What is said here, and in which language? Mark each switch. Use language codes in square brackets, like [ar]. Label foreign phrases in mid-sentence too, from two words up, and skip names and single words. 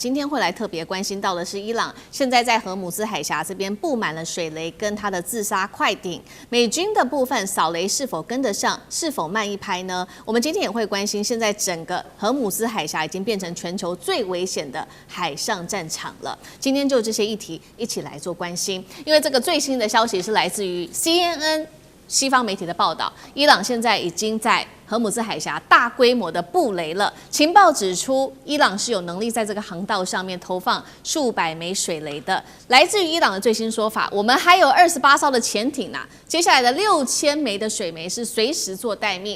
[zh] 今天會來特別關心到的是伊朗現在在荷姆茲海峽這邊布滿了水雷跟它的自殺快艇，美軍的部分掃雷是否跟得上，是否慢一拍呢？我們今天也會關心，現在整個荷姆茲海峽已經變成全球最危險的海上戰場了。今天就這些議題一起來做關心，因為這個最新的消息是來自於 CNN 西方媒體的報道，伊朗現在已經在荷姆茲海峽大規模的布雷了。情報指出，伊朗是有能力在這個航道上面投放數百枚水雷的。來自於伊朗的最新說法，我們還有28艘的潛艇啊，接下來的6000枚的水雷是隨時做待命。